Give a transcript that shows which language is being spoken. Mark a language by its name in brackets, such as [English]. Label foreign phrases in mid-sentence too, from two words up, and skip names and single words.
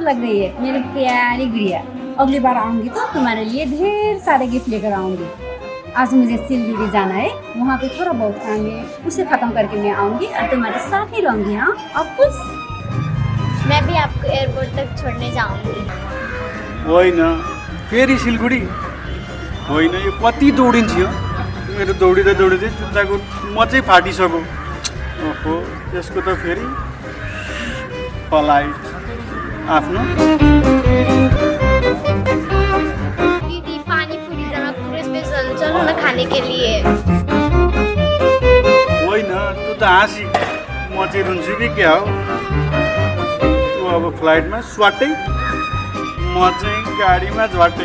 [Hindi] लिए मेरी प्यारी गुड़िया। अगली बार आऊंगी तो तुम्हारे लिए ढेर सारे गिफ्ट लेकर आऊंगी। आज मुझे सिलगुड़ी जाना है, वहाँ पे थोड़ा बहुत काम है, उसे खत्म करके मैं आऊंगी और तुम्हारे साथ ही रहूंगी। हाँ अब खुश। मैं भी आपको एयरपोर्ट तक छोड़ने जाऊंगी। [Nepali] होइन फेरि सिलगढी होइन, यो कति दौडिन्छ यो मेरो दौडिँदै दौडिँदै जुत्ताको म चाहिँ फाटिसक्यो। ओहो यसको त फेरि फ्लाइट आफ्नो। [Hindi] दीदी पानी पूरी जनकपुर स्पेशल चलो ना खाने के लिए। [Nepali] होइन तँ त हाँसी, म चाहिँ रुन्छु कि क्या हो। तँ अब फ्लाइटमा स्वाटै, म चाहिँ गाडीमा झट्टै।